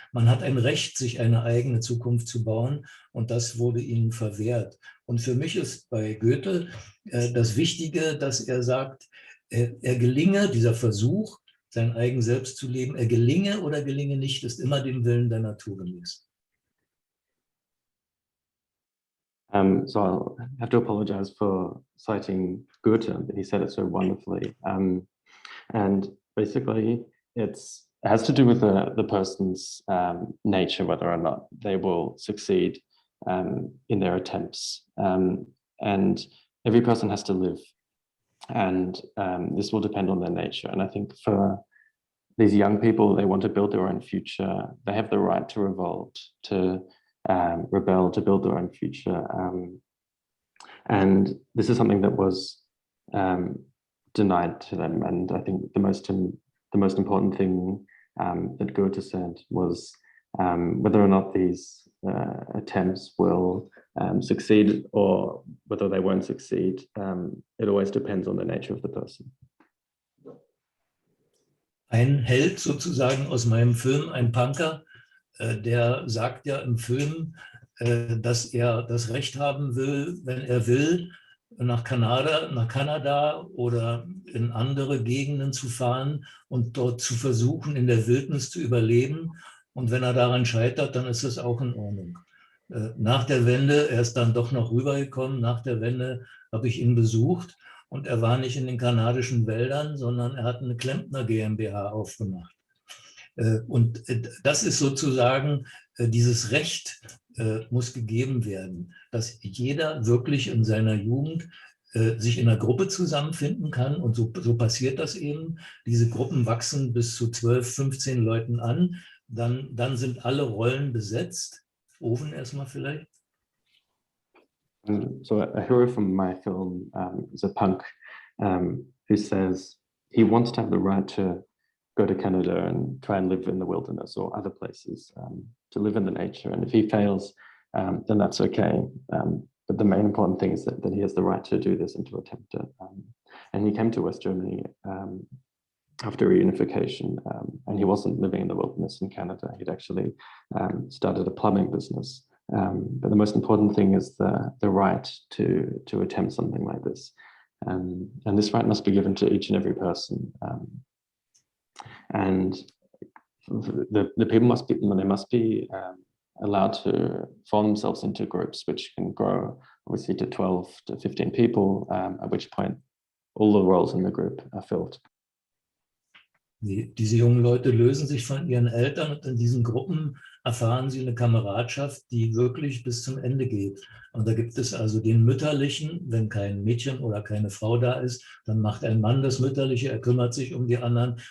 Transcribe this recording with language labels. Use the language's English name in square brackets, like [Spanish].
[German] Man hat ein Recht, sich eine eigene Zukunft zu bauen. Und das wurde ihnen verwehrt. Und für mich ist bei Goethe das Wichtige, dass er sagt, er gelinge, dieser Versuch, sein eigen Selbst zu leben, er gelinge oder gelinge nicht, ist immer dem Willen der Natur gemäß. [English] So I'll have to apologize for citing Goethe, but he said it so wonderfully. And basically, it has to do with the person's nature, whether or not they will succeed in their attempts. And every person has to live. And this will depend on their nature. And I think for these young people, they want to build their own future. They have the right to revolt, to rebel, to build their own future. And this is something that was denied to them. And I think the most important thing that Goethe said was whether or not these attempts will succeed or whether they won't succeed. It always depends on the nature of the person. [German] Ein Held sozusagen aus meinem Film, ein Punker, der sagt ja im Film, dass er das Recht haben will, wenn er will, nach Kanada oder in andere Gegenden zu fahren und dort zu versuchen, in der Wildnis zu überleben. Und wenn er daran scheitert, dann ist es auch in Ordnung. Nach der Wende, er ist dann doch noch rübergekommen, nach der Wende habe ich ihn besucht und er war nicht in den kanadischen Wäldern, sondern er hat eine Klempner GmbH aufgemacht. Und das ist sozusagen, dieses Recht muss gegeben werden, dass jeder wirklich in seiner Jugend sich in einer Gruppe zusammenfinden kann. Und so passiert das eben. Diese Gruppen wachsen bis zu 12, 15 Leuten an. Dann sind alle Rollen besetzt. Owen erstmal vielleicht. [English] So a hero from my film is a punk who says he wants to have the right to go to Canada and try and live in the wilderness or other places, to live in the nature. And if he fails, then that's okay. But the main important thing is that he has the right to do this and to attempt it. And he came to West Germany after reunification, and he wasn't living in the wilderness in Canada. He'd actually started a plumbing business. But the most important thing is the right to attempt something like this. And this right must be given to each and every person. And the people must be allowed to form themselves into groups which can grow obviously to 12 to 15 people, at which point all the roles in the group are filled. [German] Diese jungen Leute lösen sich von ihren Eltern und in diesen Gruppen erfahren sie eine Kameradschaft, die wirklich bis zum Ende geht. Und da gibt es also den Mütterlichen, wenn kein Mädchen oder keine Frau da ist, dann macht ein Mann das Mütterliche, er kümmert sich um die anderen.